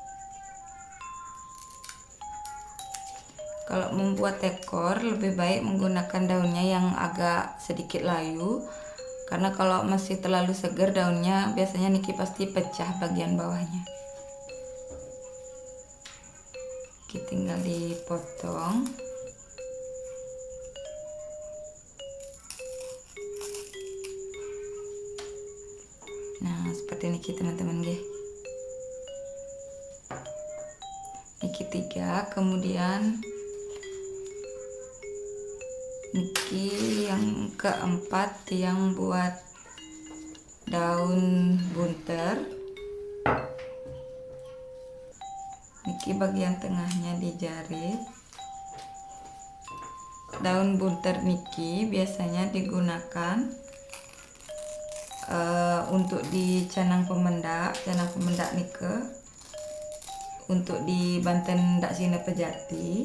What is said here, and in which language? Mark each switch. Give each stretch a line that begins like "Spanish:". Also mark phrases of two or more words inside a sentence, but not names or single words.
Indonesian: Kalau membuat tekor lebih baik menggunakan daunnya yang agak sedikit layu, karena kalau masih terlalu segar daunnya biasanya niki pasti pecah bagian bawahnya. Kita tinggal dipotong. Nah, seperti niki teman-teman nggih. Niki 3, kemudian niki yang keempat yang buat daun bunter. Niki bagian tengahnya dijarit. Daun bunter niki biasanya digunakan untuk di canang pemendak nike, untuk di Banten dak sini pejati.